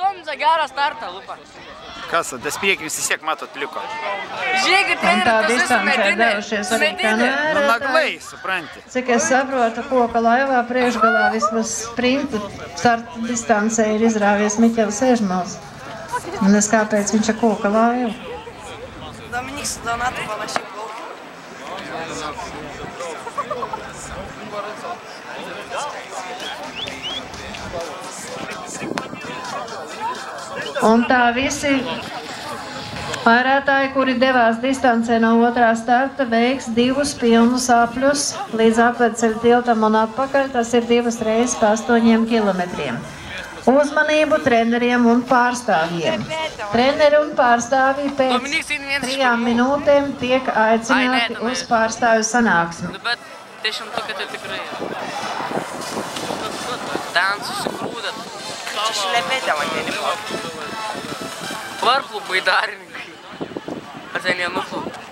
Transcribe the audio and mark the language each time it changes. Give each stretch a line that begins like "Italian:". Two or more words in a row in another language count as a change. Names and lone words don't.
Lithuanian: startą, gerą startą, lupa. Kas, tas priekį visi siek matot liko. Žiūrėkit, tai yra tas medinė. Nu, naglai, supranti.
Latvian: Cik es saprotu, koka laivā priekšgalā vismaz sprinta starta distancē ir izrāvies Miķels Ežmals. Un es kāpēc viņš ir koka laiva.
Lithuanian: Dominiks Donatu panašiai plaukia.
Latvian: Un tā visi vairētāji, kuri devās distancē no otrā starta, veiks 2 pilnus apļus līdz apveceļu tiltam un atpakaļ. Tas ir 2 reizes pa 8 kilometriem. Uzmanību treneriem un pārstāvjiem. Treneri un pārstāvji pēc 3 minūtēm tiek aicināti uz pārstāvju sanāksmi.
Lithuanian: Bet 10 tai tikrai. Ten susigrūdat. Čia šlepėtė vandenį plaukia. Varplų baidarininkai. Ar ten jie nuplaukia?